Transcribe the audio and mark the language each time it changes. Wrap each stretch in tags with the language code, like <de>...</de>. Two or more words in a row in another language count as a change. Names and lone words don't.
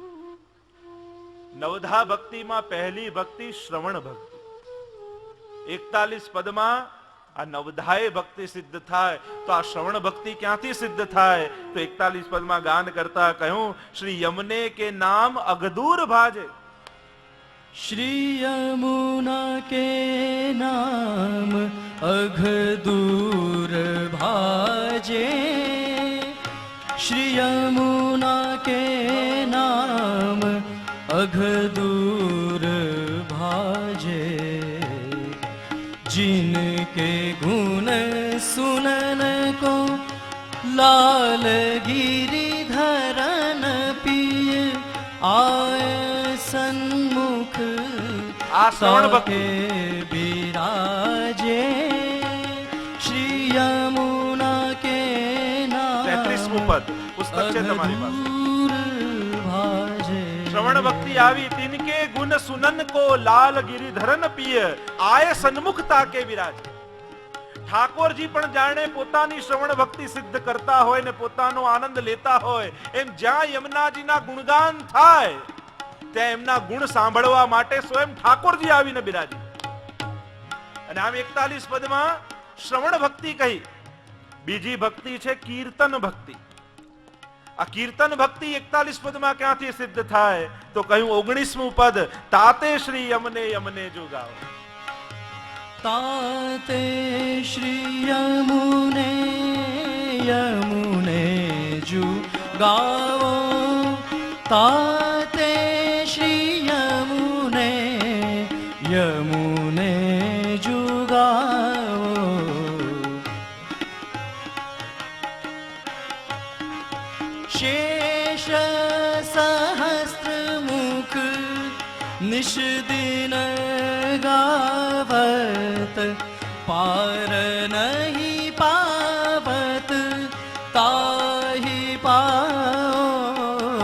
<gu>નવધા ભક્તિમાં પહેલી ભક્તિ શ્રવણ ભક્તિ. 41 પદમાં આ નવધાય ભક્તિ સિદ્ધ થાય. તો આ શ્રવણ ભક્તિ ક્યાંથી સિદ્ધ થાય? તો 41 પદમાં ગાન કરતા કહ્યું,</gu> <bra>श्री यमने के नाम अगदूर भाजे. श्री यमुना के नाम अघदूर भाजे, श्री यमुना के नाम अघदूर भाजे, जिनके गुण सुनन को लाल गिरिधरन पिय आय सन्मुख</bra> <gu>આ શ્રવણ ભક્તિ</gu> <bra>विराजे, श्री यमुना के नाम</bra> <gu>33મું પદ પુસ્તક છે તમારી પાસે.</gu> <bra>भाजे.</bra> <gu>શ્રવણ ભક્તિ આવી.</gu> <bra>तिनके गुण सुनन को लाल गिरिधरन पिय आय सन्मुखता के विराज.</bra> <gu>ઠાકોરજી પણ જાણે પોતાની શ્રવણ ભક્તિ સિદ્ધ કરતા હોય ને પોતાનો આનંદ લેતા હોય એમ જ્યાં યમુનાજીના ગુણગાન થાય ત્યાં એમના ગુણ સાંભળવા માટે સ્વયં ઠાકોરજી આવીને બિરાજી. અને આમ 41 પદમાં શ્રવણ ભક્તિ કહી. બીજી ભક્તિ છે કીર્તન ભક્તિ. આ કીર્તન ભક્તિ 41 પદમાં ક્યાંથી સિદ્ધ થાય? તો કહ્યું 19મું પદ,</gu> <bra>ताते श्री यमने यमने जो गाओ. ताते श्री यमुने यमुने जु गाओ, ताते श्री यमुने यमुने जु गाओ, शेष सहस्त्र मुख निश दिन गावत, पार नहीं पावत ताहि पाओ,</bra>